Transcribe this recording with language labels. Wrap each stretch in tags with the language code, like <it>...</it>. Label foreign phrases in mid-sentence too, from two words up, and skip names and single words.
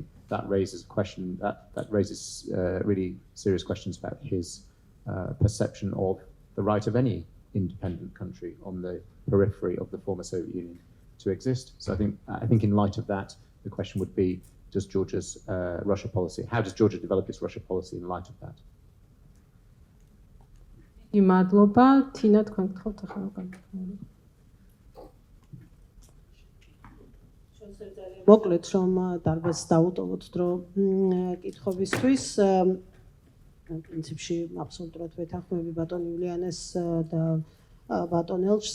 <en>That raises really serious questions about his perception of the right of any independent country on the periphery of the former Soviet Union to exist. So I think in light of that, the question would be, does Georgia's Russia policy, how does Georgia develop its Russia policy in light of that?</en> <ka>მადლობა, თინა თქვენ გთხოვთ ახლა უკან. მოკლედ რომ დარბაზს დავუტოვოთ დრო კითხვებისთვის, პრინციპში აბსოლუტურად ვეთანხმები ბატონ იულიანეს და ბატონ ელჩს.</ka>